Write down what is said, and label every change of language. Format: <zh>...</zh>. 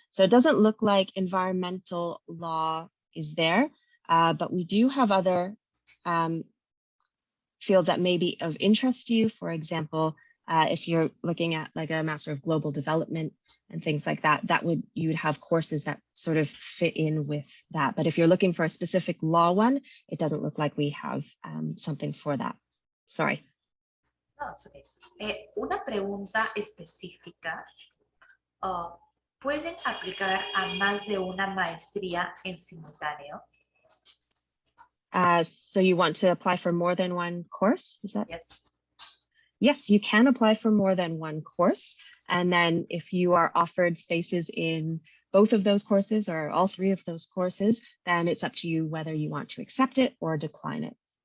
<en>So it doesn't look like environmental law is there, but we do have other fields that may be of interest to you. For example, if you're looking at like a Master of Global Development and things like that, you would have courses that sort of fit in with that. But if you're looking for a specific law one, it doesn't look like we have something for that. Sorry. No, it's okay.</en> <es>Una pregunta específica. ¿Pueden aplicar a más de una maestría en simultáneo?</es> <en>So you want to apply for more than one course? Is that? Yes. Yes, you can apply for more than one course. And then if you are offered spaces in both of those courses or all three of those courses, then it's up to you whether you want to accept it or decline it.</en>